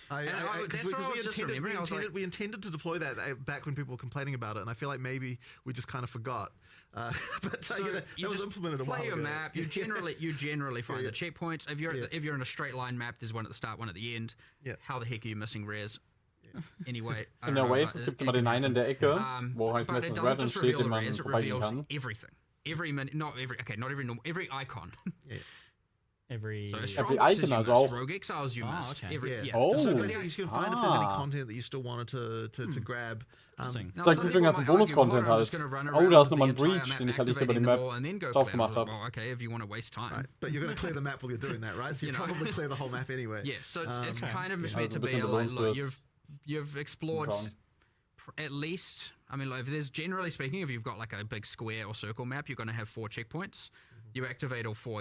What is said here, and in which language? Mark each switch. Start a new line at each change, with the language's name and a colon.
English: That's what I was just remembering. We intended to deploy that back when people were complaining about it, and I feel like maybe we just kind of forgot. But so that was implemented a while ago. Play your map. You generally find the checkpoints. If you're in a straight line map, there's one at the start, one at the end. How the heck are you missing rares? Anyway,
German: in der Oasis gibt es immer den einen in der Ecke, wo halt meistens Red steht, den man vorbeigehen kann.
English: Everything. Every icon. Every
German: icon, also auch.
English: Rogue Exiles you missed. So you can find if there's any content that you still wanted to grab.
German: Vielleicht gibt es den ganzen Bonus-Content halt. Oh, da ist nochmal ein Breach, den ich halt nicht über die Map drauf gemacht habe.
English: Okay, if you want to waste time. Right. But you're going to clear the map while you're doing that, right? So you probably clear the whole map anyway. Yeah, so it's kind of meant to be like, look, you've explored at least, I mean, like, if there's generally speaking, if you've got like a big square or circle map, you're going to have 4 checkpoints. You activate all 4.